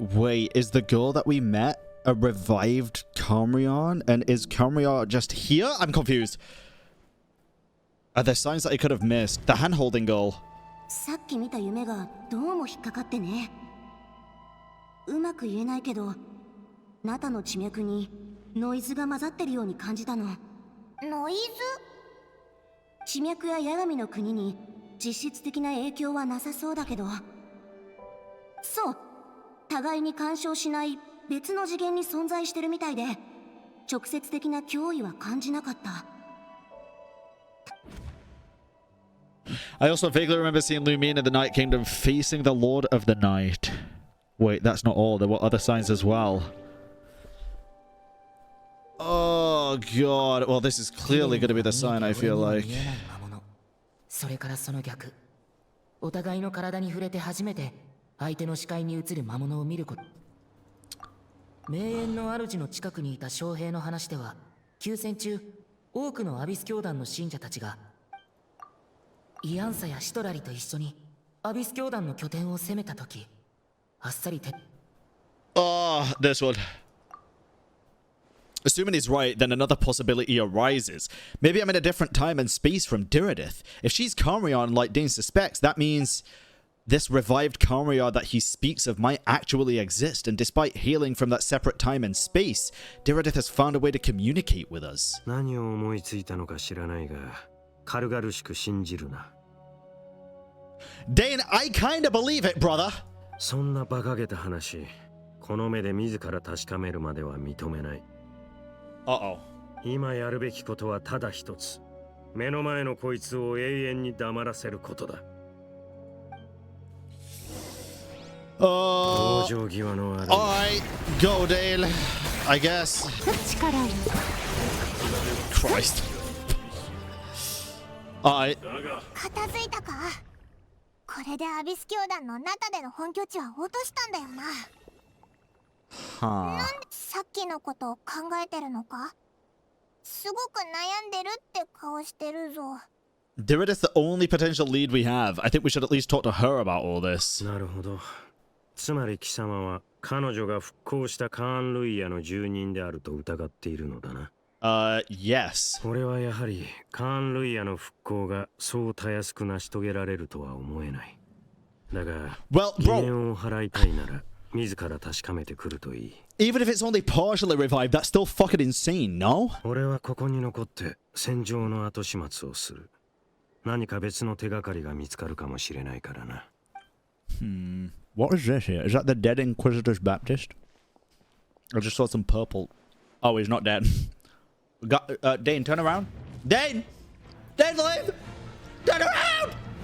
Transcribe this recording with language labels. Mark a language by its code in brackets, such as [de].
[en] Wait, is the girl that we met a revived Kamrion? And is Kamrion just here? I'm confused. Are there signs that I could have missed? The hand-holding girl. [ja] さっき見た夢がどうも引っかかってね。うまく言えないけど、ナタの地脈にノイズが混ざってるように感じたの。ノイズ？地脈や八神の国に実質的な影響はなさそうだけど、そう、互いに干渉しない別の次元に存在してるみたいで、直接的な脅威は感じなかった。 [en] I also vaguely remember seeing Lumine in the Night Kingdom facing the Lord of the Night. Wait, that's not all. There were other signs as well. Oh god. Well, this is clearly going to be the sign, I feel like. [ja] それからその逆。お互いの体に触れて初めて相手の視界に映る魔物を見ること。名園の主の近くにいた将兵の話では、休戦中、多くのアビス教団の信者たちがイアンサやシトラリと一緒にアビス教団の拠点を攻めたとき、あっさりて。 [en] Oh, this one. Assuming he's right, then another possibility arises. Maybe I'm in a different time and space from Direidyth. If she's Kamrion like Dane suspects, that means this revived Kamrion that he speaks of might actually exist, and despite hailing from that separate time and space, Direidyth has found a way to communicate with us. [ja] 何を思いついたのか知らないが、軽々しく信じるな。 [en] Dane, I kinda believe it, brother. [ja] そんな馬鹿げた話、この目で自ら確かめるまでは認めない。 [en] Uh-oh. [ja] 今やるべきことはただ一つ。目の前のこいつを永遠に黙らせることだ。往生際の悪い。 [en] Alright, go Dale, I guess. Christ. Alright. [ja] 片付いたか？これでアビス教団のナタでの本拠地は落としたんだよな。なんでさっきのことを考えてるのか？すごく悩んでるって顔してるぞ。 [en] Direidyth's the only potential lead we have. I think we should at least talk to her about all this. [ja] なるほど。つまり貴様は彼女が復興したカーンルイヤの住人であると疑っているのだな。 [en] Yes. [ja] 俺はやはりカーンルイヤの復興がそうたやすく成し遂げられるとは思えない。だが、疑念を払いたいなら自ら確かめてくるといい。 [en] Even if it's only partially revived, that's still fucking insane, no? [ja] 俺はここに残って戦場の後始末をする。何か別の手がかりが見つかるかもしれないからな。 [en] What is this here? Is that the dead Inquisitor's Baptist? I just saw some purple. Oh, he's not dead. Dane, turn around. Dane! Dane's alive! Turn around!